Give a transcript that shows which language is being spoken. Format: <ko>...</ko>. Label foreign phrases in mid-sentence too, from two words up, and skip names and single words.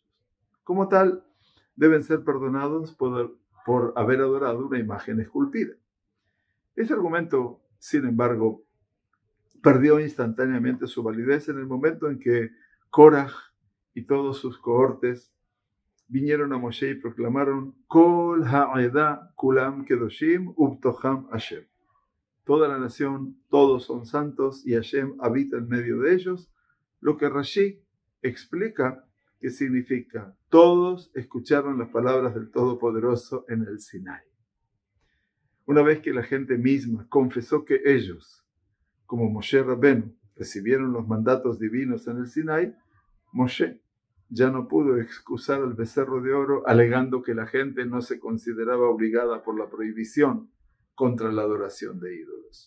<es>Como tal, deben ser perdonados por haber adorado una imagen esculpida. Ese argumento, sin embargo, perdió instantáneamente su validez en el momento en que Korach y todos sus cohortes vinieron a Moshe y proclamaron</es> <he>כל העדה כולם קדושים ובתוכם השם.</he> <es>Toda la nación, todos son santos y Hashem habita en medio de ellos, lo que Rashi explica que significa todos escucharon las palabras del Todopoderoso en el Sinai. Una vez que la gente misma confesó que ellos, como Moshe Rabenu, recibieron los mandatos divinos en el Sinai, Moshe ya no pudo excusar al becerro de oro alegando que la gente no se consideraba obligada por la prohibición contra la adoración de ídolos.</es>